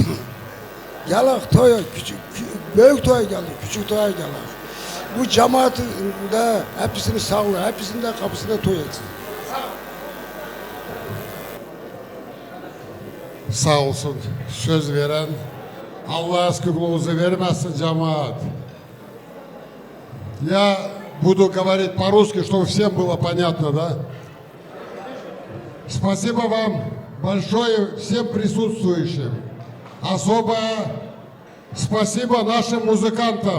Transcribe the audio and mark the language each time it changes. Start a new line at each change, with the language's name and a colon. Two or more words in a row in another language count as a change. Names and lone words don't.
Turkish: Gelak toya, küçük, büyük toya geldik, küçük toya geldik. Bu cemaatin de hepsini sağlar, hepsinin de kapısında toy etsin. Sağ olsun söz veren, Allah aşkınızı vermesin cemaat.
Russian: Я буду говорить по-русски, чтобы всем было понятно, да? Спасибо вам большое всем присутствующим. Особо спасибо нашим музыкантам.